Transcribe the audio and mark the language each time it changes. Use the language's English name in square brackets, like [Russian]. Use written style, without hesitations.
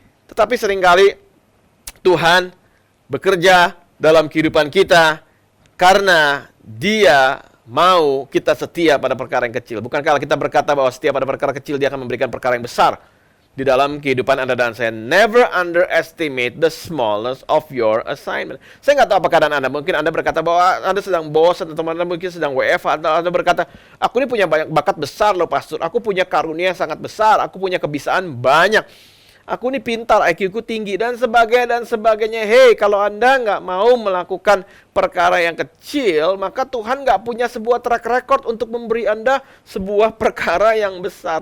[Indonesian] Tetapi seringkali Tuhan bekerja dalam kehidupan kita karena Dia mau kita setia pada perkara yang kecil. Bukankah kita berkata bahwa setia pada perkara kecil Dia akan memberikan perkara yang besar di dalam kehidupan Anda dan saya. [English] Never underestimate the smallness of your assignment. [Indonesian] Saya nggak tahu apa keadaan Anda. Mungkin Anda berkata bahwa Anda sedang bosan, atau Anda mungkin sedang WFH, atau Anda berkata, aku ini punya banyak bakat besar loh pastor. Aku punya karunia yang sangat besar. Aku punya kebisaan banyak. Aku ini pintar, IQ ku tinggi, dan sebagainya. Hei, kalau Anda nggak mau melakukan perkara yang kecil, maka Tuhan nggak punya sebuah track record untuk memberi Anda sebuah perkara yang besar.